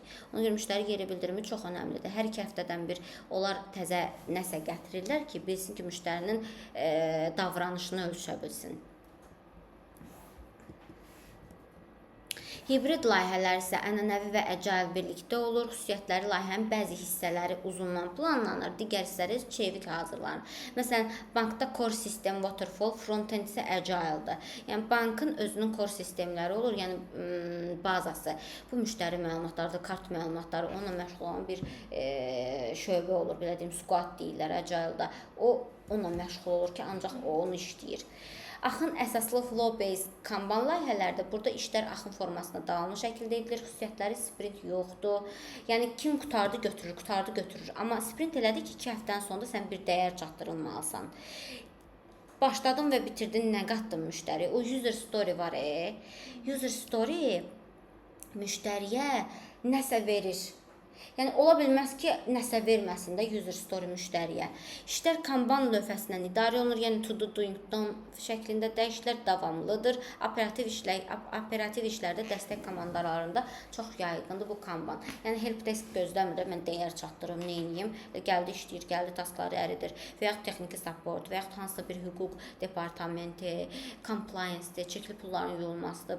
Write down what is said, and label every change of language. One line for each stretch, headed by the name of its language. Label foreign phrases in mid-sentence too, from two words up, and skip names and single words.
Azerbaijani: Ona görə müştəri geri bildirimi çox önəmlidir. Hər 2 həftədən bir onlar təzə nəsə gətirirlər ki, bilsin ki, müştərinin davranışını ölçə bilsin. Hibrid layihələr isə ənənəvi və agile birlikdə olur. Xüsusiyyətləri layihənin bəzi hissələri uzundan planlanır, digər hissələri çevik hazırlanır. Məsələn, bankda core sistem waterfall, front-end isə agile'dır. Yəni bankın özünün core sistemləri olur, yəni bazası. Bu müştəri məlumatlarıdır, kart məlumatları, onunla məşğul olan bir şöbə olur, belə deyim, squad deyirlər agile'da. O onunla məşğul olur ki, ancaq o onu işləyir. Axın əsaslı flow-based Kanban layihələrdə burada işlər axın formasında davamlı şəkildə edilir. Xüsusiyyətləri sprint yoxdur. Yəni kim qutardı götürür. Amma sprint elədi ki, 2 həftədən sonra sən bir dəyər çatdırılmalısan. Başladın və bitirdin, nə qatdın müştəri? O
English: user story
Azerbaijani: var.
English: User story
Azerbaijani: müştəriyə nəsə verir. Yəni ola bilməz ki, nəsə verməsin də
English: user story
Azerbaijani: müştəriyə. İşlər Kanban lövhəsindən idarə olunur, yəni
English: to do, doing, done
Azerbaijani: şəklində dəyişikliklər davamlıdır. Operativ işlərdə dəstək komandalarında çox yayğındır bu Kanban. Yəni helpdesk gözləmir, mən dəyər çatdırım, nə edeyim? Gəldi işləyir, gəldi taskları əridir və yaxud texniki support və yaxud hansısa bir hüquq departamenti, compliance-dir, çirkli pulların yuyulmasıdır.